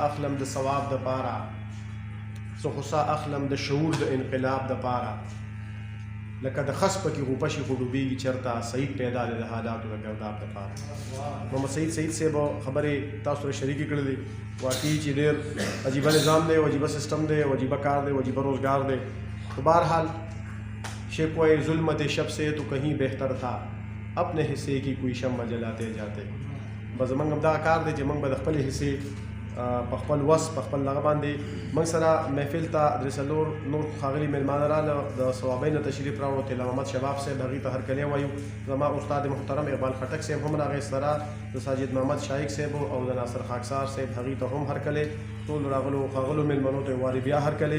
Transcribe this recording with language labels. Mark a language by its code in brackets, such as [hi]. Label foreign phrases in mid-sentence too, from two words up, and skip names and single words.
[ps] اخلم د ثواب دپاره، زه خو سا اخلم د شعور د انقلاب دپاره، لکه د خس پکې غوپه شي خو ډوبېږي چېرته، سعید پیدا دی د حالاتو د ګرداب دپاره. محمد سعید صاحب خبرې تاسو سره شریکې کړې دي، واقعي چې ډېر عجیبه نظام دی، عجیبه سسټم دی، عجیبه کار دی، عجیبه روزگار دی. [ur] تو بہرحال شکوہ ظلمت شب سے تو کہیں بہتر تھا، اپنے حصے کی کوئی شمع جلاتے جاتے. [ps] بس زمونږ همدغه کار دی چې موږ به د خپلې حصې په خپل وس په خپل دغه باندې موږ سره محفل ته درې څلور نور ښاغلي میلمانه راله، د صوابۍ نه تشریف راوړو، طلا محمد شباب صاحب هغوی ته هرکلی وایو، زما استاد محترم اقبال خټک صاحب هم راغی سره، د ساجد محمد شایق صاحب او د ناصر خاکسار صاحب هغوی ته هم هرکلی، ټول راغلو ښاغلو میلمنو ته وارې بیا هرکلی.